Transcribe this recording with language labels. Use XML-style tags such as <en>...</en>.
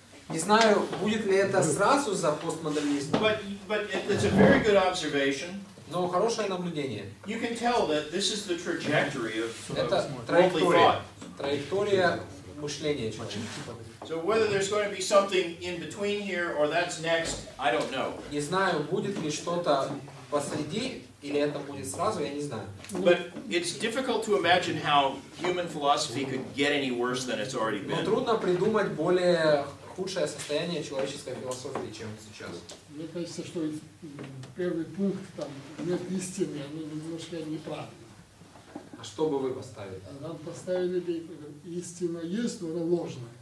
<ru>Не знаю, будет ли это сразу за постмодернизмом,</ru> <en>but it's a very good observation.</en> <ru>но хорошее наблюдение.</ru> <en>You can tell that this is the trajectory of</en> <ru>Это</ru> <en>worldly thought.</en> <ru>траектория мышления человека.</ru> <en>So whether there's going to be something in between here or that's next, I don't know.</en> <ru>Не знаю, будет ли что-то посреди, или это будет сразу, я не знаю.</ru> <en>But it's difficult to imagine how human philosophy could get any worse than it's already</en> <ru>Но</ru> <en>been.</en> <ru>трудно придумать более худшее состояние человеческой философии, чем сейчас. Мне кажется, что первый пункт, там, нет истины, оно немножко неправильно. А что бы вы поставили? А нам поставили, истина есть, но она ложная.</ru>